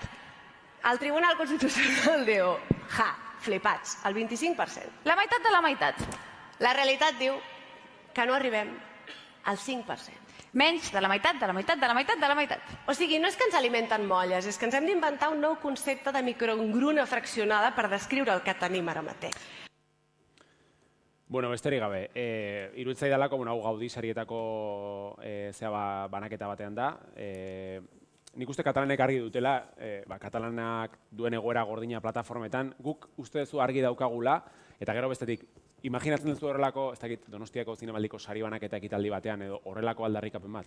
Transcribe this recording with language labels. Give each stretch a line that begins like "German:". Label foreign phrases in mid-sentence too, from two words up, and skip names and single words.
Catalan: El Tribunal Constitucional diu, flipats, el 25%. La meitat de la meitat. La realitat diu que no arribem al 5%. Menys de la meitat, de la meitat, de la meitat, de la meitat. O sigui, no és que ens alimenten molles, és que ens hem d'inventar un nou concepte de microengruna fraccionada per descriure el que tenim ara mateix.
Basque: Bueno, besterik gabe, iruditzai dela, hau Gaudi sarietako banaketa batean da. Nik uste katalanek argi dutela, katalanak duen egoera gordina plataformetan, guk uste duzu argi daukagula, eta gero bestetik, imaginatzen duzu horrelako, ez dakit, Donostiako zinemaldiko sari banaketa ekitaldi batean, edo horrelako aldarrikapen bat?